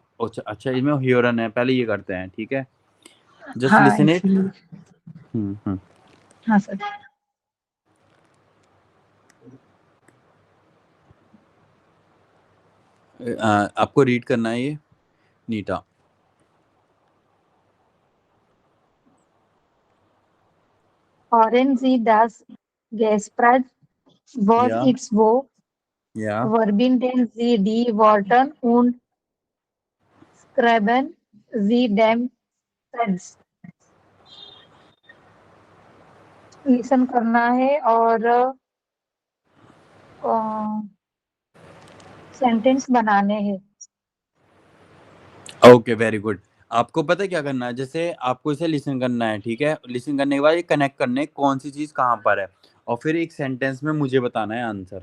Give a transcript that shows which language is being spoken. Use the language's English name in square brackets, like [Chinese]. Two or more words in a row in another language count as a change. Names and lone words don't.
[Hindi] अच्छा अच्छा, इसमें ह्यूरन है, पहले ये करते हैं, ठीक है? जस्ट हाँ [English] listen it. [Hindi] इसलिए, हाँ सर। आपको रीड करना है ये, नीटा। [German] Fahren Sie das Gespräch, was या ist wo, या verbinden Sie die Worte und schreiben Sie den Text। [Hindi] लिसन करना है और सेंटेंस बनाने हैं। ओके, [English] very good. [Hindi] आपको पता है क्या करना है? जैसे आपको इसे लिसन करना है, ठीक है? लिसन करने के बाद ये कनेक्ट करने कौन सी चीज कहाँ पर है, और फिर एक सेंटेंस में मुझे बताना है आंसर।